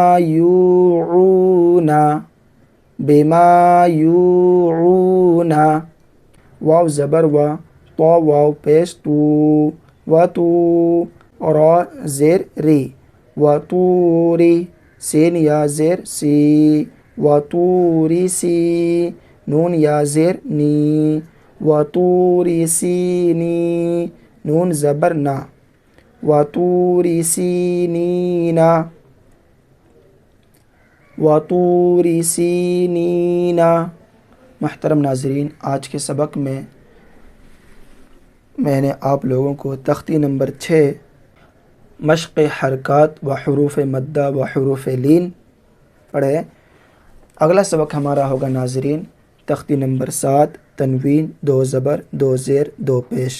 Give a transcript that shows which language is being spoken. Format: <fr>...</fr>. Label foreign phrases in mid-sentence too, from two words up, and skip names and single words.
<ar>یوعونا بما یوعونا</ar> <ur>واو زبر و تو واو پیش تو و تو را زیر ری و توری سین یا زیر سی و توری سی نون یا زیر نی و توری سینی نون زبر نا و توری سینینا و توری سینینا محترم ناظرین، آج کے سبق میں نے آپ لوگوں کو تختی نمبر 6 مشق حرکات و حروف مدہ و حروف لین پڑھے۔ اگلا سبق ہمارا ہوگا ناظرین تختی نمبر 7 تنوین 2 زبر 2 زیر 2 پیش۔</ur>